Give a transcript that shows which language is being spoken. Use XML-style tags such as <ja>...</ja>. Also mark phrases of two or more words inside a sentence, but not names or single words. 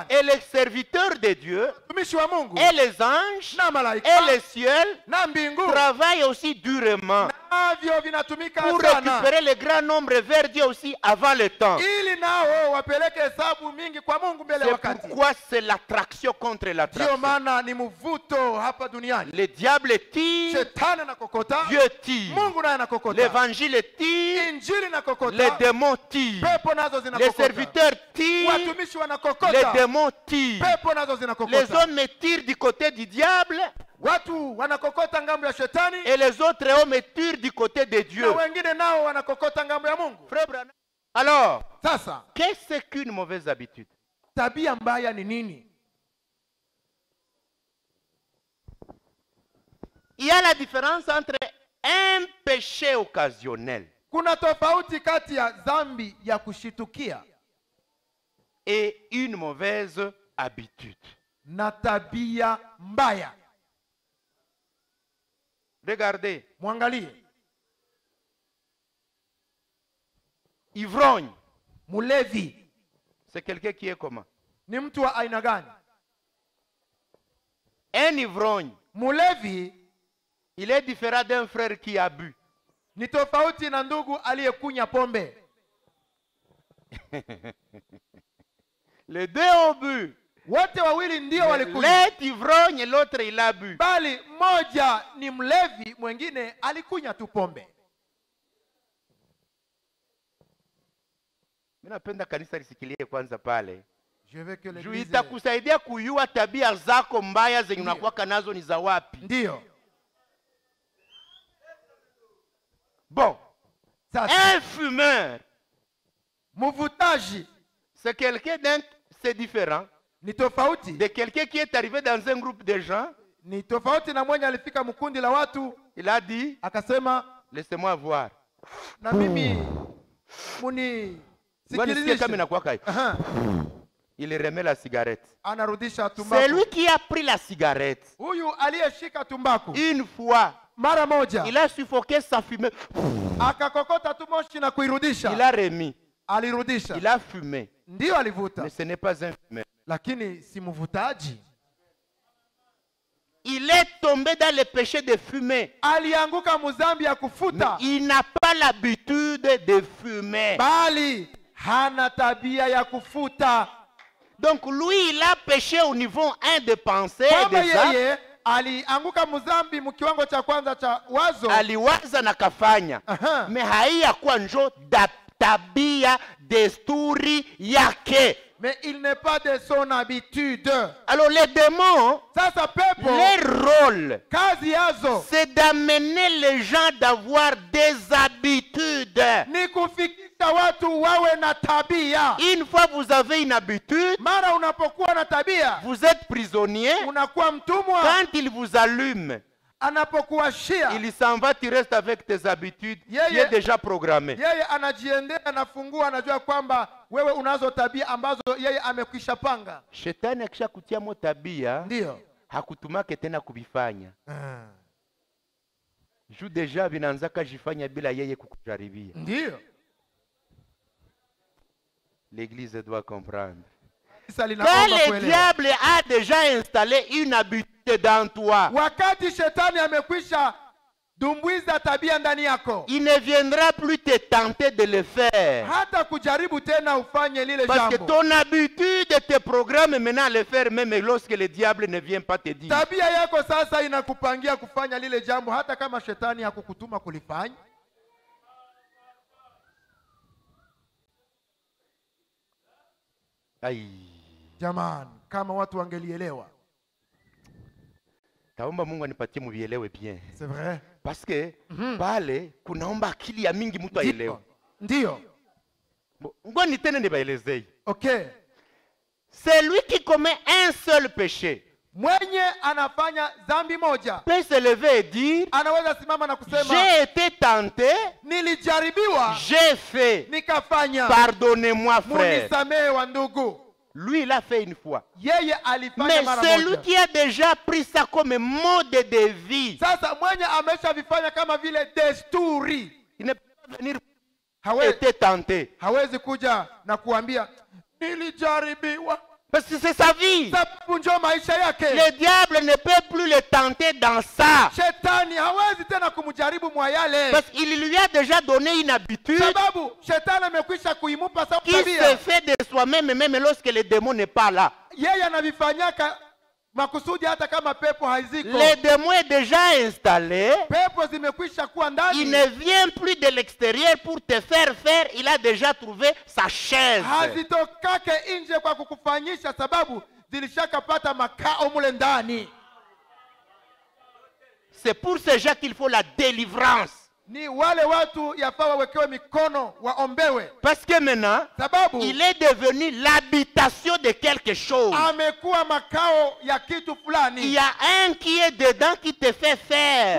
<fr>Et les serviteurs de Dieu,</fr> <sw>Watumishi wa Mungu</sw> <fr>et les anges,</fr> <sw>na malaika</sw> <fr>et le ciel</fr> <sw>na mbingu</sw> <fr>travaillent aussi durement</fr> <sw>navyo vinatumika</sw> <fr>pour</fr> <sw>sana</sw> <fr>récupérer le grand nombre vers Dieu aussi avant le temps.</fr> <sw>ili nao wapeleke hesabu mingi kwa Mungu mbele ya</sw> <fr>C'est</fr> <sw>wakati.</sw> <fr>pourquoi c'est l'attraction contre</fr> <sw>Ndio</sw> <fr>l'attraction.</fr> <sw>maana ni mvuto hapa duniani.</sw> <fr>Le diable tire,</fr> <sw>Shetani anakokota,</sw> <fr>Dieu tire.</fr> <sw>Mungu naye anakokota.</sw> <fr>L'évangile tire,</fr> <sw>Injili inakokota,</sw> <fr>les démons tirent.</fr> <sw>pepo nazo</sw> <fr>Les</fr> <sw>zinakokota.</sw> <fr>serviteurs tirent,</fr> <sw>Watumishi</sw> <fr>les</fr> <sw>wanakokota,</sw> <fr>démons tirent.</fr> <sw>pepo nazo</sw> <fr>Les</fr> <sw>zinakokota.</sw> <fr>hommes tirent du côté du diable</fr> <sw>Watu wanakokota ngambo ya shetani</sw> <fr>et les autres hommes tirent du côté de</fr> <sw>na</sw> <fr>Dieu.</fr> <sw>wengine nao wanakokota ngambo ya Mungu.</sw> <fr>Frère Branham. Alors,</fr> <sw>Sasa</sw> <fr>qu'est-ce qu'une mauvaise habitude?</fr> <sw>tabia mbaya ni nini?</sw> <fr>Il y a la différence entre un péché occasionnel</fr> <sw>Kuna tofauti kati ya dhambi ya kushitukia</sw> <fr>et une mauvaise habitude.</fr> <sw>na tabia mbaya.</sw> <fr>Regardez,</fr> <sw>Mwangalie</sw> <fr>ivrogne,</fr> <sw>mulevi</sw> <fr>c'est quelqu'un qui est comment?</fr> <sw>ni mtu wa aina gani?</sw> <fr>Un ivrogne,</fr> <sw>Mulevi</sw> <fr>il est différent d'un frère qui a bu.</fr> <sw>ni tofauti na ndugu aliyekunya pombe.</sw> <fr>Les deux ont bu.</fr> <sw>Wote wawili ndio walikunywa,</sw> <fr>L'un est ivrogne et l'autre il a bu.</fr> <sw>bali mmoja ni mlevi, mwingine alikunya tu pombe. Mimi napenda kanisa lisikilie kwanza pale.</sw> <fr>Je veux que</fr> <sw>Juu</sw> <fr>l'église</fr> <sw>itakusaidia kujua tabia zako mbaya zenye unakuwa nazo ni za wapi. ndio</sw> <fr>Bon,</fr> <sw>sasa.</sw> <fr>un fumeur,</fr> <sw>Mvutaji</sw> <fr>c'est quelqu'un d'un, c'est différent</fr> <sw>ni tofauti,</sw> <fr>de quelqu'un qui est arrivé dans un groupe de gens.</fr> <sw>ni tofauti na mwenye alifika mkundi la watu</sw> <fr>Il a dit,</fr> <sw>akasema</sw> <fr>laissez-moi voir.</fr> <sw>na mimi Ngoja nisikie kama inakuwa kai. Aha.</sw> <fr>Il remet la cigarette.</fr> <sw>Anarudisha</sw> <fr>C'est</fr> <sw>tumbaku.</sw> <fr>lui qui a pris la cigarette.</fr> <sw>Huyu aliyeshika tumbaku</sw> <fr>Une fois,</fr> <sw>mara moja</sw> <fr>il a suffoqué sa fumée.</fr> <sw>akakokota tu moshi na kuirudisha.</sw> <fr>Il a remis.</fr> <sw>Alirudisha,</sw> <fr>Il a fumé.</fr> <sw>ndio alivuta,</sw> <fr>Mais ce n'est pas un fumeur.</fr> <sw>lakini si mvutaji.</sw> <fr>Il est tombé dans le péché de fumer.</fr> <sw>Alianguka muzambi ya</sw> <fr>Mais</fr> <sw>kufuta,</sw> <fr>il n'a pas l'habitude de fumer.</fr> <sw>bali hana tabia ya kufuta.</sw> <fr>Donc lui, il a péché au niveau 1 de pensée,</fr> <sw>Kama</sw> <fr>des actes.</fr> <sw>yeye alianguka muzambi mkiwango cha kwanza cha wazo. Aliwaza na kafanya. Aha. Mais haiyakuwa njo tabia desturi yake.</sw> <fr>Mais il n'est pas de son habitude. Alors les démons,</fr> <sw>Sasa pepo</sw> <fr>leur rôle,</fr> <sw>kazi yazo</sw> <fr>c'est d'amener les gens d'avoir des habitudes.</fr> <sw>ni kufikisha watu wawe na tabia.</sw> <fr>Une fois vous avez une habitude,</fr> <sw>Mara unapokuwa na tabia</sw> <fr>vous êtes prisonnier.</fr> <sw>unakuwa mtumwa.</sw> <fr>Quand il vous allume,</fr> <sw>Anapokuashia</sw> <fr>il s'en va, tu restes avec tes habitudes Yeah, qui yeah. est déjà programmé.</fr> <sw>yeye anajiendea, anafungua, anajua kwamba wewe unazo tabia ambazo yeye amekwisha panga. Shetani akisha kutia mo tabia, Ndio hakutumake tena kuvifanya. Juu deja vinaanzaka jifanya bila yeye kukujaribia. ndio</sw> <fr>L'église doit comprendre.</fr> <sw>Kanisa</sw> <fr>Quand</fr> <sw>linaomba</sw> <fr>le</fr> <sw>kuelewa.</sw> <fr>diable a déjà installé une habitude dans toi,</fr> <sw>Wakati shetani amekwisha dumbwiza tabia ndani yako,</sw> <fr>il ne viendra plus te tenter de le faire.</fr> <sw>hata kujaribu tena ufanye lile</sw> <fr>Parce que</fr> <sw>jambo.</sw> <fr>ton habitude te programme maintenant à le faire même lorsque le diable ne vient pas te dire.</fr> <sw>Tabia yako sasa inakupangia kufanya lile jambo hata kama shetani hakukutuma kulifanya. Aïe. Jamani, kama watu wangelielewa. Taomba Mungu anipatie muvielewe bien.</sw> <fr>C'est vrai. Parce que</fr> <sw>pale kunaomba akili ya mingi mtu aelewe. Ndio. Ngoni tena nibaelezei. Okay.</sw> <fr>C'est lui qui commet un seul péché.</fr> <sw>Mwenye anafanya dhambi moja</sw> <fr>Peut se lever et dire,</fr> <sw>anaweza simama na kusema</sw> <fr>j'ai été tenté,</fr> <sw>nilijaribiwa</sw> <fr>j'ai fait.</fr> <sw>nikafanya,</sw> <fr>Pardonnez-moi frère.</fr> <sw>munisamehe wa ndugu.</sw> <fr>Lui, il a fait une fois.</fr> <sw>Yeye alifanya</sw> <fr>Mais</fr> <sw>mara</sw> <fr>celui</fr> <sw>moja.</sw> <fr>qui a déjà pris ça comme mode de vie,</fr> <sw>Sasa mwenye ameshavifanya kama vile desturi,</sw> <fr>il ne peut pas venir</fr> <sw>hawezi,</sw> <fr>être tenté.</fr> <sw>hawezi kuja na kuambia nilijaribiwa,</sw> <fr>Parce que c'est sa vie.</fr> <sw>sababu ndio maisha yake.</sw> <fr>Le diable ne peut plus le tenter dans ça.</fr> <sw>Shetani hawezi tena kumjaribu mwa yale,</sw> <fr>Parce qu'il lui a déjà donné une habitude</fr> <sw>sababu shetani amekwisha kuimupa sababu</sw> <fr>qui se</fr> <sw>tabia.</sw> <fr>fait de soi-même, même lorsque le démon n'est pas là.</fr> <sw>Yeye anavifanyaka makusudi hata kama pepo haiziko.</sw> <fr>Le démon est déjà installé.</fr> <sw>Pepo zimekwisha kuwa</sw> <fr>Il</fr> <sw>ndani,</sw> <fr>ne vient plus de l'extérieur pour te faire faire. Il a déjà trouvé sa chaise.</fr> <sw>hazitokake nje kwa kukufanyisha, sababu zilishakapata makao mule ndani.</sw> <fr>C'est pour ces gens qu'il faut la délivrance.</fr> <sw>Ni wale watu yafaa wawekewe mikono, waombewe,</sw> <fr>Parce que maintenant,</fr> <sw>sababu</sw> <fr>il est devenu l'habitation de quelque chose.</fr> <sw>amekuwa makao ya kitu</sw> <fr>Il</fr> <sw>fulani.</sw> <fr>y a un qui est dedans qui te fait faire.</fr>